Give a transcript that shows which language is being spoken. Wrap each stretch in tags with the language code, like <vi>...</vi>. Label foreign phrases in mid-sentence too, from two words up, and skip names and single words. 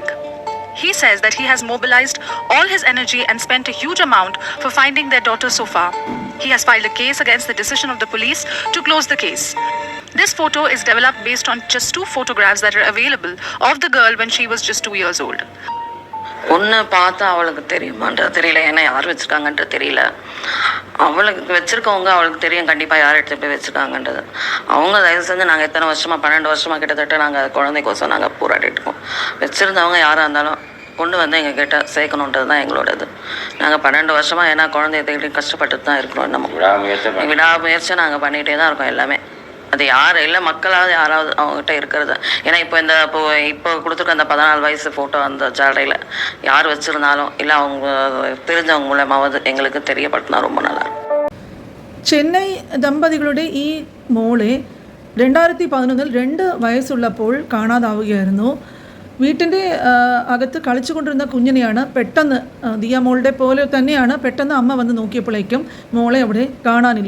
<en>He says that he has mobilized all his energy and spent a huge amount for finding their daughter so far. He has filed a case against the decision of the police to close the case. This photo is developed based on just 2 photographs that are available of the girl when she was just 2 years old.</en> <ta>ஒன்று பார்த்தா அவளுக்கு தெரியுமான்றது தெரியல, ஏன்னா யார் வச்சுருக்காங்கன்றது தெரியல. அவளுக்கு வச்சுருக்கவங்க அவளுக்கு தெரியும் கண்டிப்பாக யார் எடுத்து போய் வச்சுருக்காங்கன்றது. அவங்க தயவு செஞ்சு நாங்கள் எத்தனை வருஷமாக 12 வருஷமாக கிட்டத்தட்ட நாங்கள் குழந்தைக்கோசம் நாங்கள் போராடிட்டு இருக்கோம். வச்சுருந்தவங்க யாராக இருந்தாலும் கொண்டு வந்து எங்கள் கிட்ட சேர்க்கணுன்றது தான் எங்களோடது. நாங்கள் 12 வருஷமாக ஏன்னா குழந்தைய தேடி கஷ்டப்பட்டு தான் இருக்கிறோம். நம்ம விடாமுயற்சியாக நாங்கள் பண்ணிகிட்டே தான் இருக்கோம் எல்லாமே. அது யார் இல்லை, மக்களாவது யாராவது அவங்ககிட்ட இருக்கிறது. ஏன்னா இப்போ கொடுத்துருக்க அந்த 14 வயசு ஃபோட்டோ அந்த ஜாடையில் யார் வச்சுருந்தாலும் இல்லை அவங்க தெரிஞ்சவங்க மூலமாவது எங்களுக்கு தெரியப்படுத்தினா ரொம்ப நல்லா.</ta> <ml>ചെന്നൈ ദമ്പതികളുടെ ഈ മോളെ 2011 2 വയസ്സുള്ളപ്പോൾ കാണാതാവുകയായിരുന്നു. വീട്ടിൻ്റെ അകത്ത് കളിച്ചുകൊണ്ടിരുന്ന കുഞ്ഞിനെയാണ് പെട്ടെന്ന് ദിയ മോളുടെ പോലെ തന്നെയാണ് പെട്ടെന്ന് അമ്മ വന്ന് നോക്കിയപ്പോഴേക്കും മോളെ അവിടെ കാണാനില്ല.</ml>